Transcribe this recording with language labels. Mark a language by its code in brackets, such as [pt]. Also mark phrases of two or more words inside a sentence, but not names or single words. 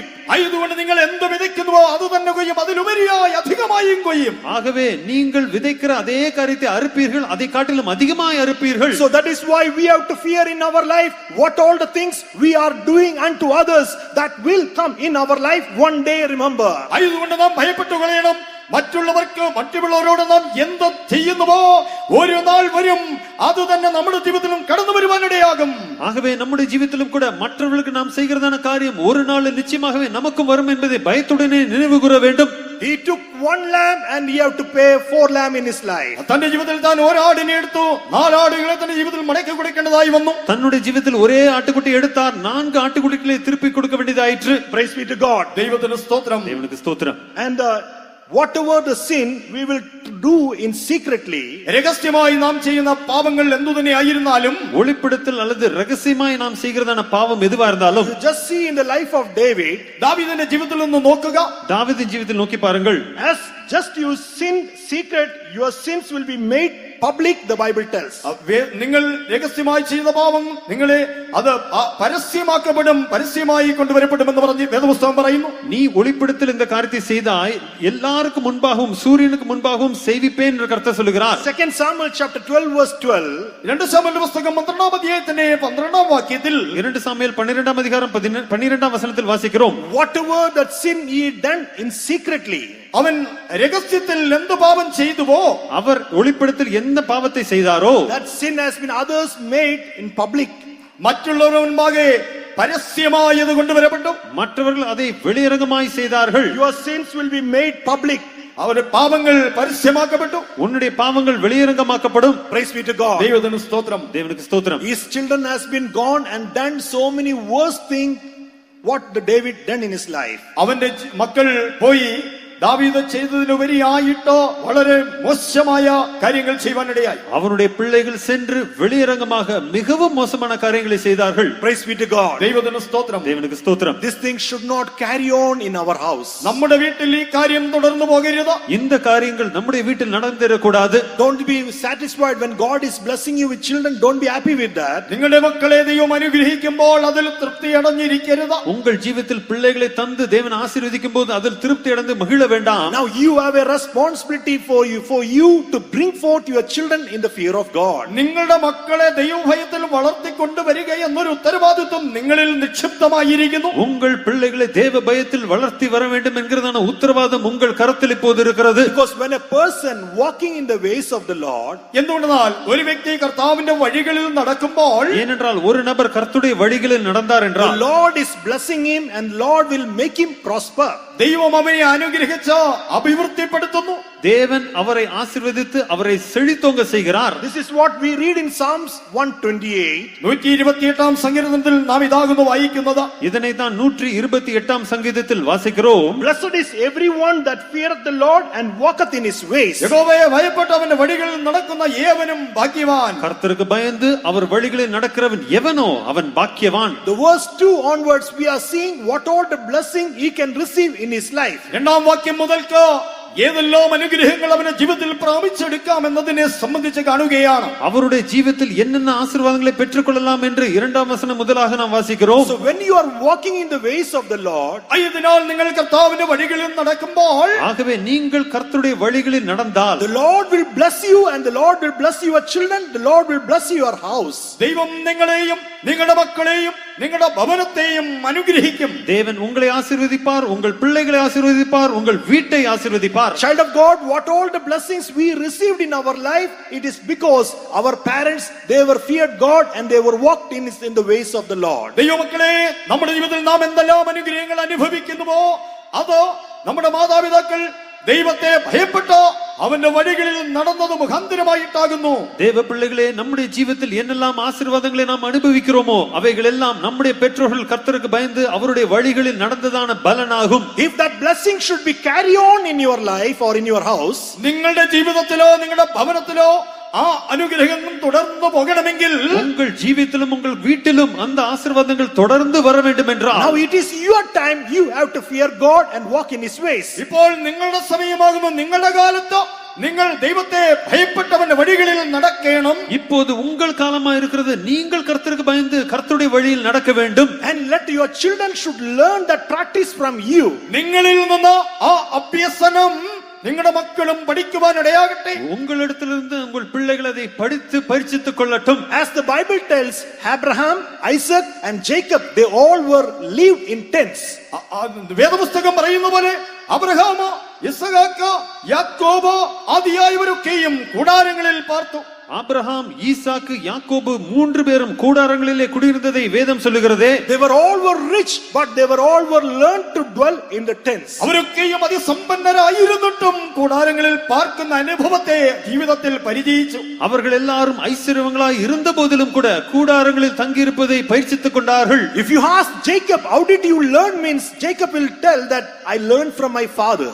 [ml] ആയതുകൊണ്ട് നിങ്ങൾ എന്ത് വിതയ്ക്കുന്നുവോ അത് തന്നെ കൊയ്യും, അതിലുപരിയായി അധികമായും കൊയ്യും. [ta] ஆகவே நீங்கள் விதைக்கிற அதே காரியத்தை அறுப்பீர்கள், அதை காட்டிலும் அதிகமாய் அறுப்பீர்கள். [en] So that is why we have to fear in our life what all the things we are doing unto others that will come in our life one day, remember. [ml] ആയതുകൊണ്ട് നാം ഭയപ്പെട്ടു കളയണം. മറ്റുള്ളവർക്ക് മറ്റുള്ളവരോട് നാം എന്ത് ചെയ്യുന്നുവോ ഒരു നാൾ വരും, അത് തന്നെ നമ്മുടെ ജീവിതത്തിലും കടന്നു വരുവാനിടയാകും. [ta] ஆகவே நம்முடைய ஜீவிதத்திலும் கூட மற்றவர்களுக்கு நாம் செய்கிறதான காரியம் ஒரு நாள் நிச்சயமாகவே நமக்கும் வரும் என்பதை பயத்துடனே நினைவு கூற வேண்டும். [en] He took 1 lamb and he have to pay 4 lamb in his life. [ml] തന്റെ ജീവിതത്തിൽ താൻ ഒരാടിനെ എടുത്തു, 4 ആടുകളെ തന്റെ ജീവിതത്തിൽ മടക്കി കൊടുക്കേണ്ടതായി വന്നു. [ta] தன்னுடைய ஜீவிதத்தில் ஒரே ஆட்டுக்குட்டி எடுத்தார், 4 ஆட்டுக்குட்டிகளை திருப்பி கொடுக்க வேண்டியதாயிற்று. [en] Praise be to God. [ml] ദൈവത്തിന് സ്തോത്രം. [ta] தேவனுக்கு ஸ்தோத்திரம். [en] And whatever the sin we will do in secretly, [ml] രഹസ്യമായി നാം ചെയ്യുന്ന പാപങ്ങൾ എന്തു തന്നെ ആയിരുന്നാലും, [ta] ஒளிப்படத்தில் அல்லது ரகசியமாய் நாம் செய்கிறதான பாவம் எதுவா இருந்தாலும், [en] you just see in the life of David, [ml] ദാവീദിന്റെ ജീവിതത്തിൽ നിന്ന് നോക്കുക. [ta] தாவீதின் ஜீவிதத்தில் நோக்கி பாருங்கள். [en] as just you sin secret, your sins will be made public, the Bible tells. [ml] നിങ്ങൾ രഹസ്യമായി ചെയ്ത പാപം നിങ്ങളെ അത് പരസ്യമാക്കപ്പെടും, പരസ്യമായി കൊണ്ടുവരപ്പെടുമെന്ന് പറഞ്ഞ് വേദപുസ്തകം പറയുന്നു. [ta] நீ ஒளிப்படத்தில் இந்த காரியத்தை செய்தாய், எல்லாருக்கும் முன்பாகவும் சூரியனுக்கு முன்பாகவும் செய்விப்பேன் என்று கர்த்தர் சொல்லுகிறார். [en] 2 Samuel chapter 12 verse 12. [ml] 2 സാമുവേൽ പുസ്തകം 12-ാം അധ്യായത്തിന്റെ 12-ാം വാക്യത്തിൽ [ta] 2 சாமுவேல் 12-ாம் அதிகாரம் 12-ாம் வசனத்தில் வாசிக்கிறோம். [en] Whatever that sin he done in secretly, [ml] അവൻ രഹസ്യത്തിൽ എന്ത് പാപം ചെയ്തുവോ, [ta] அவர் ஒளிப்படத்தில் எந்த பாவத்தை செய்தாரோ [en] that sin has been others made in public. [ml] മറ്റുള്ളവരുടെ മുൻപാകെ പരസ്യമായത് കൊണ്ടുവരപ്പെട്ടു. [ta] மற்றவர்கள் அதை வெளியரங்கமாய் செய்தார்கள். [en] Your sins will be made public. [ml] അവരുടെ പാപങ്ങൾ പരസ്യമാക്കപ്പെട്ടു. [ta] உன்னுடைய பாவங்கள் வெளியரங்கமாக்கப்படும். [en] Praise be to God. [ml] ദൈവത്തിന് സ്തോത്രം. [ta] தேவனுக்கு ஸ்தோத்திரம். [en] His children has been gone and done so many worse things what the David done in his life. [ml] അവന്റെ മക്കൾ പോയി ദാവീദ് ചെയ്തതിലുപരിയായിട്ടോ വളരെ മോശമായ കാര്യങ്ങൾ ചെയ്യുവാനിടയായി. [ta] அவனுடைய பிள்ளைகள் சென்று வெளியரங்கமாக மிகவும் மோசமான காரியங்களை செய்தார்கள். [en] Praise be to God. [ml] ദൈവത്തിന് സ്തോത്രം. [ta] தேவனுக்கு ஸ்தோத்திரம். [en] This thing should not carry on in our house. [ml] നമ്മുടെ വീട്ടിൽ ഈ കാര്യം തുടർന്നു പോകരുത്. [ta] இந்த காரியங்கள் நம்முடைய வீட்டில் நடந்திடக்கூடாது. [en] Don't be satisfied when God is blessing you with children. Don't be happy with that. [ml] നിങ്ങളുടെ മക്കളെ ദൈവം അനുഗ്രഹിക്കുമ്പോൾ അതിൽ തൃപ്തി അടഞ്ഞിരിക്കരുത്. [ta] உங்கள் ஜீவிதத்தில் பிள்ளைகளை தந்து தேவன் ஆசீர்வதிக்கும் போது அதில் திருப்தி அடைந்து மகிழ வேண்டாம். [en] Now you have a responsibility for you to bring forth your children in the fear of God. [ml] നിങ്ങളുടെ മക്കളെ ദൈവഭയത്തിൽ വളർത്തിക്കൊണ്ടു വരിക എന്നൊരു ഉത്തരവാദിത്വം നിങ്ങളിൽ നിക്ഷിപ്തമായിരിക്കുന്നു. [ta] உங்கள் பிள்ளைகளை தேவ பயத்தில் வளர்த்தி வர வேண்டும் என்கிறதான உத்தரவாதம் உங்கள் கரத்தில் இப்போது இருக்கிறது. [en] Because when a person walking in the ways of the Lord, [ml] എന്തുകൊണ്ടെന്നാൽ ഒരു വ്യക്തി കർത്താവിന്റെ വഴികളിൽ നടക്കുമ്പോൾ, [ta] ஏனென்றால் ஒரு நபர் கர்த்தருடைய வழிகளில் நடந்தார் [en] the [ta] என்றால் [en] Lord is blessing him and Lord will make him prosper. [ml] ദൈവം അവനെ അനുഗ്രഹിച്ച് അഭിവൃദ്ധിപ്പെടുത്തുന്നു. [ta] தேவன் அவரை ஆசீர்வதித்து அவரை செழித்தோங்க செய்கிறார். [en] This is what we read in Psalms 128. [ml] 128 സങ്കീർത്തനത്തിൽ നാം ഇതാകുന്നു വായിക്കുന്നത്. [ta] இதனை தான் 128 சங்கீதத்தில் வாசிக்கிறோம். [en] Blessed is everyone that feareth the Lord and walketh in his ways. [ml] യഹോവയെ ഭയപ്പെട്ട് അവന്റെ വഴികളിൽ നടക്കുന്ന ഏവനും ഭാഗ്യവാൻ. [ta] கர்த்தருக்கு பயந்து அவர் வழிகளில் நடக்கிறவன் எவனோ அவன் பாக்கியவான். [en] The verse 2 onwards we are seeing what all the blessing he can receive in his life. [ml] രണ്ടാം വാക്യം മുതൽക്ക് ഏതെല്ലാം അനുഗ്രഹങ്ങൾ അവന്റെ ജീവിതത്തിൽ പ്രാപിച്ചെടുക്കാം എന്നതിനെ സംബന്ധിച്ച് കാണുകയാണ്. [ta] அவருடைய ஜீவிதத்தில் என்னென்ன ஆசீர்வாதங்களை பெற்றுக்கொள்ளலாம் என்று இரண்டாம் வசனம் முதலாக நாம் வாசிக்கிறோம். [en] So when you are walking in the ways of the Lord, [ml] ആയതിനാൽ നിങ്ങൾ കർത്താവിന്റെ വഴികളിൽ നടക്കുമ്പോൾ, [ta] ஆகவே நீங்கள் கர்த்தருடைய வழிகளில் நடந்தால், [en] the Lord will bless you and the Lord will bless your children, the Lord will bless your house. [ml] ദൈവം നിങ്ങളെയും നിങ്ങളുടെ മക്കളെയും നിങ്ങളുടെ ഭവനത്തെയും അനുഗ്രഹിക്കും. [ta] தேவன் உங்களை ஆசீர்வதிப்பார், உங்கள் பிள்ளைகளை ஆசீர்வதிப்பார், உங்கள் வீட்டை ஆசீர்வதிப்பார். [en] Child of God, what all the blessings we received in our life, it is because our parents, they were feared God and they were walked in the ways of the Lord. [ml] ദൈവമക്കളെ, നമ്മുടെ ജീവിതത്തിൽ നാം എന്തെല്ലാം അനുഗ്രഹങ്ങൾ അനുഭവിക്കുന്നുവോ അത് നമ്മുടെ മാതാപിതാക്കൾ ദൈവത്തെ ഭയപ്പെട്ട് അവന്റെ വഴികളിൽ നടന്നത് മുഖാന്തരമായിട്ടാകുന്നു. [ta] தேவ பிள்ளைகளே, நம்முடைய ஜீவிதத்தில் என்னெல்லாம் ஆசீர்வாதங்களை நாம் அனுபவிக்கிறோமோ அவைகள் எல்லாம் நம்முடைய பெற்றோர்கள் கர்த்தருக்கு பயந்து அவருடைய வழிகளில் நடந்ததான பலனாகும். [en] If that blessing should be carry on in your life or in your house, [ml] നിങ്ങളുടെ ജീവിതത്തിലോ നിങ്ങളുടെ ഭവനത്തിലോ ആ അനുഗ്രഹം തുടർന്നു പോകണമെങ്കിൽ, [ta] உங்கள் ஜீவிதத்திலும் உங்கள் வீட்டிலும் அந்த ஆசீர்வாதங்கள் தொடர்ந்து வர வேண்டும் என்றால், [en] now it is your time, you have to fear God and walk in his ways. [ml] ഇപ്പോൾ നിങ്ങളുടെ സമയമാകുന്നു. നിങ്ങളുടെ കാലത്ത് നിങ്ങൾ ദൈവത്തെ ഭയപ്പെട്ടവന്റെ വഴികളിൽ നടക്കണം. [ta] இப்போது உங்கள் காலமா இருக்கிறது. நீங்கள் கர்த்தருக்கு பயந்து கர்த்தருடைய வழியில் நடக்க வேண்டும். [en] And let your children should learn that practice from you. [ml] നിങ്ങളിൽ നിന്ന് ആ അഭ്യസനം നിങ്ങളുടെ മക്കളും പഠിക്കുവാൻ ഇടയാകട്ടെ. [ta] உங்களிடத்திலிருந்து உங்கள் பிள்ளைகள் அதை படித்து பரிசித்துக் கொள்ளட்டும். [en] As the Bible tells, Abraham, Isaac and Jacob, they all were lived in tents. [ml] വേദപുസ്തകം പറയുന്ന പോലെ അബ്രഹാം, ഇസ്ഹാക്ക്, യാക്കോബ് ആദിയായവരൊക്കെയും കൂടാരങ്ങളിൽ പാർത്തു. [ta] ஆபிரகாம், ஈசாக்கு, யாக்கோபு 3 பேரும் கூடாரங்களிலே குடியிருந்ததை வேதம் சொல்லுகிறதே. [en] They were all were rich, but they were all were learned to dwell in the tents. [ml] അവരൊക്കെയും അതിസമ്പന്നരായിരുന്നിട്ടും കൂടാരങ്ങളിൽ പാർക്കുന്ന അനുഭവത്തെ ജീവിതത്തിൽ പരിചയിച്ചു. [ta] அவர்கள் எல்லாரும் ஐஸ்வர்யவங்களாய் இருந்த போதிலும் கூட கூடாரங்களில் தங்கியிருப்பதை பயிற்சித்துக் கொண்டார்கள். [en] If you ask Jacob, how did you learn, means Jacob will tell that I learned from my father.